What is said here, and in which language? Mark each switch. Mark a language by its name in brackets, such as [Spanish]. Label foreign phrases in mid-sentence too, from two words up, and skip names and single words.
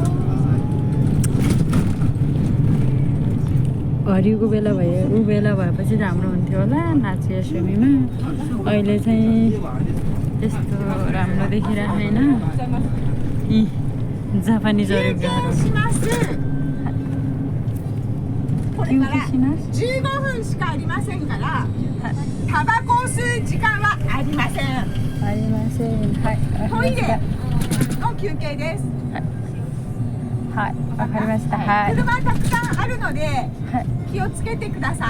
[Nepali] हरियोको बेला भएपछि राम्रो हुन्थ्यो होला नाचिया सुमीमा अहिले चाहिँ त्यस्तो राम्रो देखिरहेको छैन यी जापानिजहरू [Japanese] 15 分しかありませんからタバコを吸う時間はありませんはいトイレの休憩ですはいわかりましたはい車たくさんあるので気をつけてください